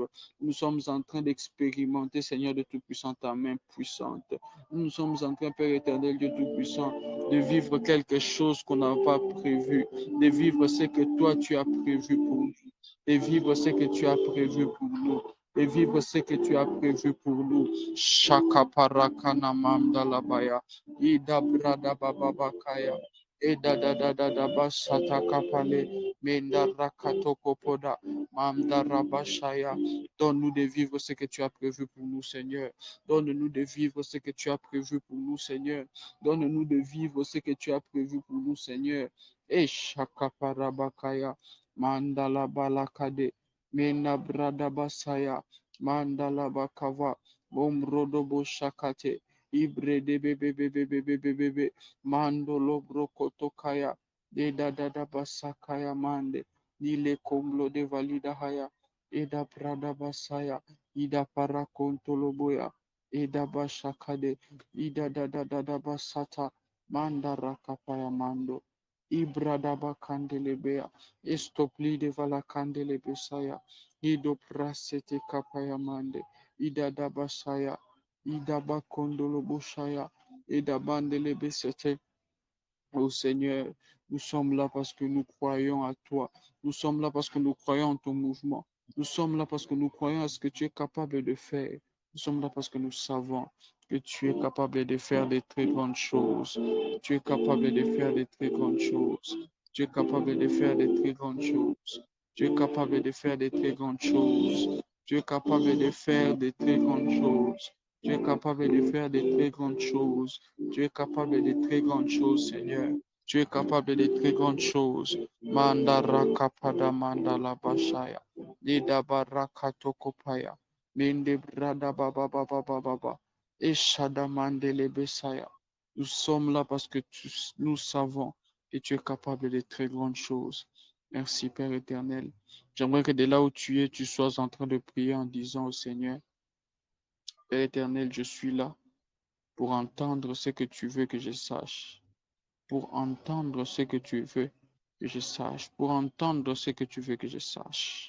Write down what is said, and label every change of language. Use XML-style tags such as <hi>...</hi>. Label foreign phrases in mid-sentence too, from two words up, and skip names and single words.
<fr>Nous sommes en train d'expérimenter, Seigneur de Tout-Puissant, ta main puissante. Nous sommes en train, Père éternel, Dieu Tout-Puissant, de vivre quelque chose qu'on n'a pas prévu, de vivre ce que toi tu as prévu pour nous, de vivre ce que tu as prévu pour nous, de vivre ce que tu as prévu pour nous. Shaka parakana mamdalabaya, Ida brada baba bakaya. Eda da da da da basata kapale. Menda rakato kopoda. Mamda rabashaya. Donne-nous de vivre ce que tu as prévu pour nous, Seigneur. Donne-nous de vivre ce que tu as prévu pour nous, Seigneur. Donne-nous de vivre ce que tu as prévu pour nous, Seigneur. Et shakaparabakaya. Mandala balakade. Mena brada basaya. Mandala bakava. Bomrodobo shakate. Ibre de bebe bebe bebe bebe. Mandolo brokotokaya. De da da da basakaya mande. Nile komlo de valida haya. Eda prada basaya. Ida parakontoloboya. Eda bashakade. Ida da da da da basata. Manda rakapaya mando. Ibrada bakandelebea. Estopli de vala candelebesaya. Ido prasete kapaya mande. Ida da basaya. Ida bakondolo bushaya. Ida bandelebesete. Oh Seigneur, nous sommes là parce que nous croyons à toi. Nous sommes là parce que nous croyons en ton mouvement. Nous sommes là parce que nous croyons à ce que tu es capable de faire. Nous sommes là parce que nous savons que tu es capable de faire des très grandes choses. Tu es capable de faire des très grandes choses. Tu es capable de faire des très grandes choses. Tu es capable de faire des très grandes choses. Tu es capable de faire des très grandes choses. Tu es capable de faire des très grandes choses. Tu es capable de très grandes choses, Seigneur. Tu es capable de très grandes choses. Mandara kapada mandala bashaya. Lida barakato kopaya. Mende brada baba baba baba baba. Eshada mandele besaya. Nous sommes là parce que nous savons que tu es capable de très grandes choses. Merci Père éternel. J'aimerais que de là où tu es, tu sois en train de prier en disant au Seigneur, Père éternel, je suis là pour entendre ce que tu veux que je sache, pour entendre ce que tu veux que je sache, pour entendre ce que tu veux que je sache.</fr>